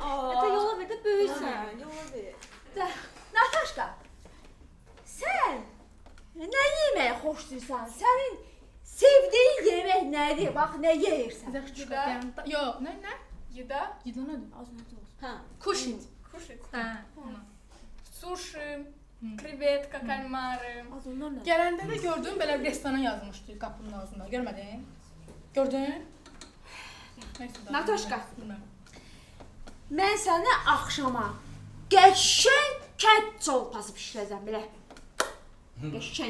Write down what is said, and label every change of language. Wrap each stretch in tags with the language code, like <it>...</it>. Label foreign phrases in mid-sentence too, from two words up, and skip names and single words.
<az>Ata yola ver də böyüksən. Yola ver. Nataşka, sən nə yeməyi xoşlayırsan? Sənin sevdiyin yemək nədir? Bax, nə yeyirsən? Yo, ne?</az> <ru>Еда.</ru> <az>Yedin hadi. Az nə olsun? Hə.</az> <ru>Kuşit. Кушать.</ru> <az>Ha.</az> <ru>Суши, креветка, кальмары.</ru> <az>Az onlar nə? Gələndə də gördüm belə bir restorana yazmışdı qapının ağzında. Görmədin? Gördün? Neyse, daha Nataşka. bilmem. Mən sənə axşama qəşəng kət çolpası bişirəcəm belə. Qəşəng.</az>